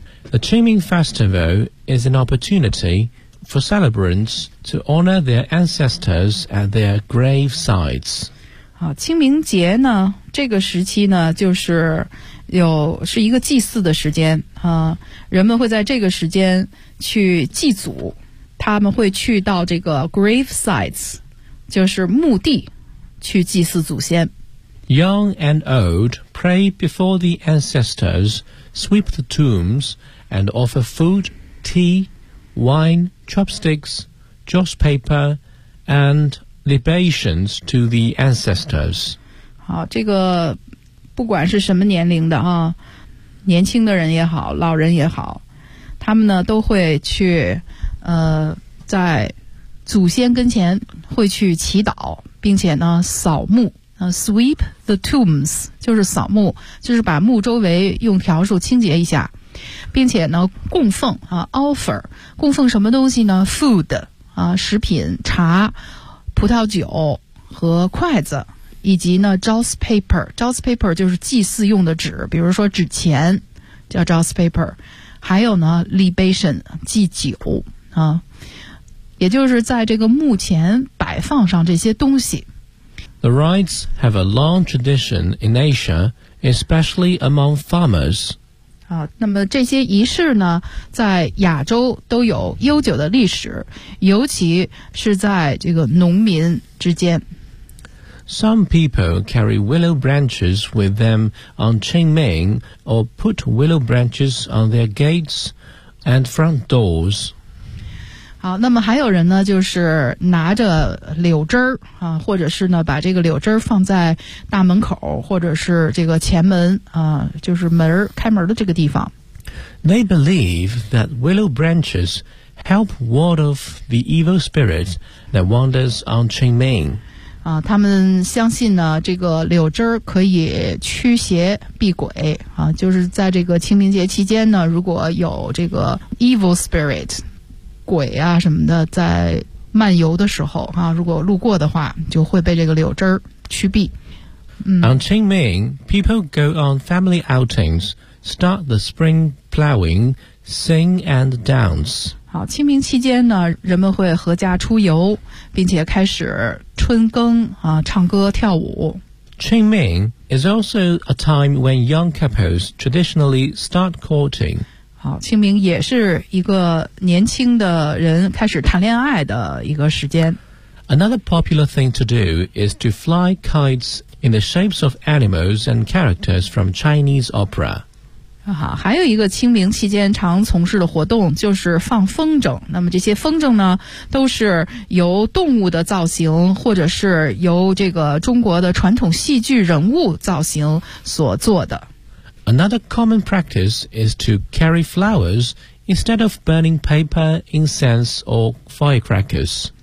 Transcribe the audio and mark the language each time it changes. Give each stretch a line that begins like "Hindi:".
English: The Qingming Festival is an opportunity for celebrants to honor their ancestors at their gravesides.
Chinese: 好，清明节呢，这个时期呢，就是有是一个祭祀的时间啊，人们会在这个时间去祭祖，他们会去到这个 gravesides， 就是墓地去祭祀祖先。
English: Young and old pray before the ancestors, sweep the tombs, and offer food, tea, wine, chopsticks, joss paper, and libations to the ancestors.
Chinese: 好，这个不管是什么年龄的啊，年轻的人也好，老人也好，他们呢都会去在祖先跟前会去祈祷，并且呢扫墓。
English: Sweep the tombs
Chinese: 就是扫墓，就是把墓周围用笤帚清洁一下，并且呢供奉啊 ，offer 供奉什么东西呢 ？food 啊，食品、茶、葡萄酒和筷子，以及呢
English: joss paper，
Chinese: joss paper 就是祭祀用的纸，比如说纸钱叫 joss paper， 还有呢 libation 祭酒啊，也就是在这个墓前摆放上这些东西。
English: The rites have a long tradition in Asia, especially among farmers.
Chinese: 啊，那么这些仪式呢，在亚洲都有悠久的历史，尤其是在这个农民之间。
English: Some people carry willow branches with them on Qingming, or put willow branches on their gates and front doors.
Chinese: 好，那么还有人呢，就是拿着柳枝儿啊，或者是呢，把这个柳枝儿放在大门口，或者是这个前门啊，就是门开门的这个地方。
English: They believe that willow branches help ward off the evil spirit that wanders on Qingming.
Chinese: 啊，他们相信呢，这个柳枝儿可以驱邪避鬼啊，就是在这个清明节期间呢，如果有这个
English: evil spirit。
Chinese: 鬼啊什么的在漫游的时候啊，如果路过的话就会被这个柳枝驱避、
English: On Qingming, people go on family outings, start the spring plowing, sing and dance.
Chinese: 好，清明期间呢，人们会合家出游，并且开始春耕啊，唱歌跳舞。
English: Qingming is also a time when young couples traditionally start courting.
Chinese: 好，清明也是一个年轻的人开始谈恋爱的一个时间。
English: Another popular thing to do is to fly kites in the shapes of animals and characters from Chinese opera.
Chinese: 好，还有一个清明期间常从事的活动就是放风筝。那么这些风筝呢，都是由动物的造型，或者是由这个中国的传统戏剧人物造型所做的。
English: Another common practice is to carry flowers instead of burning paper, incense, or firecrackers.